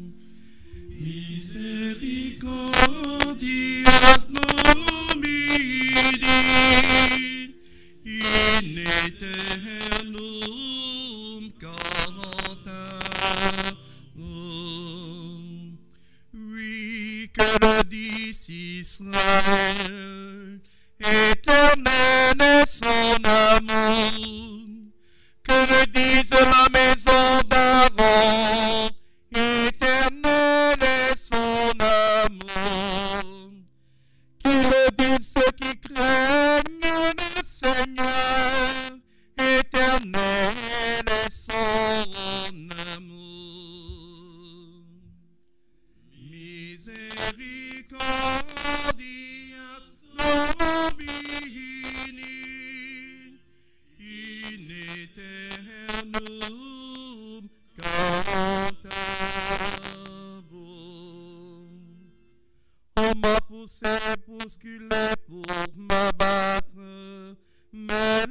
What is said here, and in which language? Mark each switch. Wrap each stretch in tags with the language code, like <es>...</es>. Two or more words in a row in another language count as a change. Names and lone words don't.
<la>Misericordias Domini in aeternum cantabum.</la> <fr>Oui, que le dise Israël, éternel est son amour. Que le dise la maison d'Aaron, éternel est son amour. Qu'il le dise ceux qui craignent le Seigneur, éternel est son amour.</fr> <la>Misericordias Domini in aeternum cantabum.</la> <fr>On m'a poussé, bousculé pour m'abattre, mais</fr>